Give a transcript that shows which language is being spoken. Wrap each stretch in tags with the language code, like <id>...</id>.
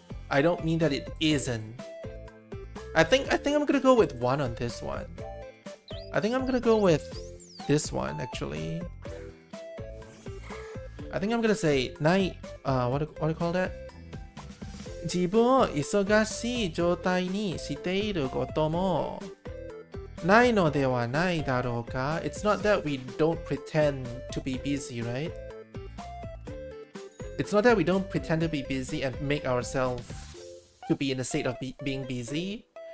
<en>I don't mean that it isn't. I think I'm gonna go with one on this one. I think I'm gonna go with this one actually. I think I'm gonna say nai what do you call that?</en> <ja>自分を忙しい状態にしていることもないのではないだろうか?</ja> <en>It's not that we don't pretend to be busy, right? It's not that we don't pretend to be busy and make ourselves to be in a state of being busy.</en>